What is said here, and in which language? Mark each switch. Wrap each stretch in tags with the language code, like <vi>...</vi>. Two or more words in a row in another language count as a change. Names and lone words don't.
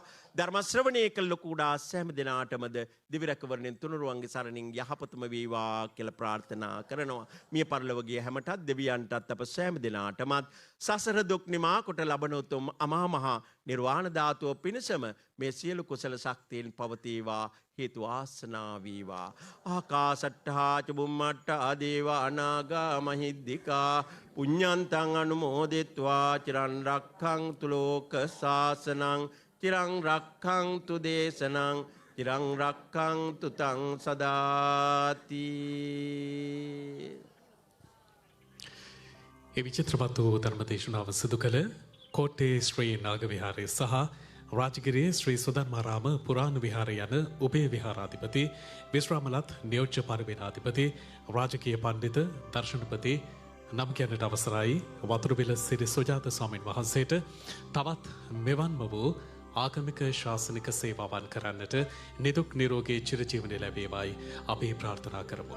<si>ධර්ම ශ්‍රවණය කළ කුඩා සෑම දිනාටමද දිව්‍ය රැකවරණෙන් තුනුරුවන්ගේ සරණින් යහපතම වේවා කියලා ප්‍රාර්ථනා කරනවා. මිය පරලොව ගිය හැමටත් දෙවියන්ටත් අප සෑම දිනාටමත් සසර දුක් නිමා කොට ලබන උතුම් අමා මහ නිර්වාණ ධාතුව පිණසම මේ සියලු කුසල ශක්තියින් පවතිවා හේතු වාසනා වේවා.</si> <pi>ආකාසට්ඨා ච බුම්මට්ඨා දේවා අනාගා මහිද්దికා පුඤ්ඤන්තං අනුමෝදිත්වා චිරන් රක්ඛන්තු ලෝක සාසනං චිරං රක්ඛන්තු දේශනං චිරං රක්ඛන්තු තං සදාති.</pi> <si>ඒ විචිත්‍රවත් වූ ධර්මදේශනාව සිදු කළ කෝට්ටේ ශ්‍රී නාග විහාරය සහ රාජගිරියේ ශ්‍රී සුධර්මාරාම පුරාණ විහාරය යන උභය විහාරාධිපති විශ්‍රාමලත් නියෝජ්‍ය පරිවේනාධිපති රාජකීය පණ්ඩිත දර්ශනපති නම් කියන්නට අවසරයි වතුරුවිල සිරි සුජාත ස්වාමීන් වහන්සේට තවත් මෙවන්ම වූ ආගමික ශාසනික සේවාවන් කරන්නට නිදුක් නිරෝගී චිරජීවනය ලැබේවායි අපි ප්‍රාර්ථනා කරමු.</si>